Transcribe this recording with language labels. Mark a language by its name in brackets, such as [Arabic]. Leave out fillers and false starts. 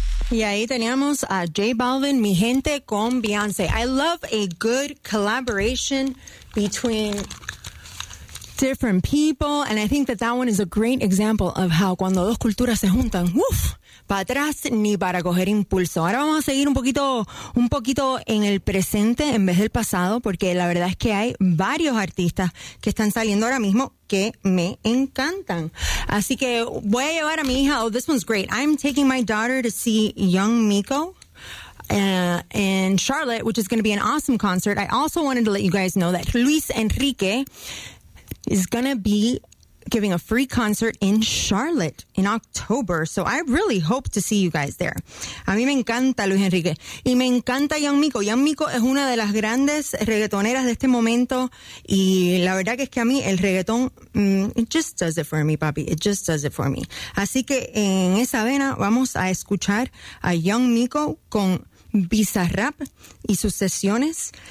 [Spanish] Y ahí teníamos a J Balvin, Mi Gente, con Beyoncé. [English] I love a good collaboration between different people. And I think that that one is a great example of how [Spanish] cuando dos culturas se juntan, uff, para atrás ni para coger impulso. Ahora vamos a seguir un poquito en el presente en vez del pasado, porque la verdad es que hay varios artistas que están saliendo ahora mismo que me encantan. Así que voy a llevar a mi hija. [English] Oh, this one's great. I'm taking my daughter to see Young Miko in Charlotte, which is going to be an awesome concert. I also wanted to let you guys know that Luis Enrique is going to be giving a free concert in Charlotte in October. So I really hope to see you guys there. [Spanish] A mí me encanta Luis Enrique. Y me encanta Young Miko. Young Miko es una de las grandes reggaetoneras de este momento. Y la verdad que es que a mí el reggaetón, [English] it just does it for me, papi. It just does it for me. [Spanish] Así que en esa vena vamos a escuchar a Young Miko con Bizarrap y sus sesiones.